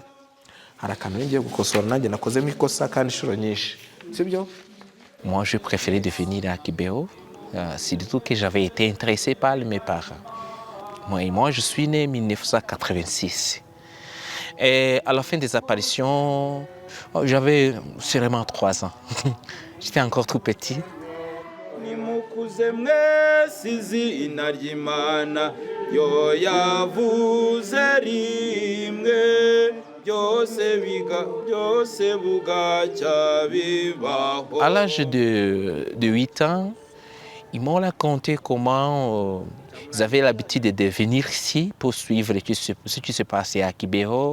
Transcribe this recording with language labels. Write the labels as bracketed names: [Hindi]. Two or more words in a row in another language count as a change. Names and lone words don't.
[French] Moi, je préférais devenir à Kibéo, surtout que j'avais été intéressé par mes parents. Moi, je suis né en 1986. Et à la fin des apparitions, j'avais sûrement 3 ans. J'étais encore tout petit. [Kinyarwanda] nimukuze mwese izina ry'Imana yo yavuze rimwe byose bugacya bibaho. [French] À l'âge de 8 ans, ils m'ont raconté comment ils avaient l'habitude de venir ici pour suivre ce qui se passait à Kibého.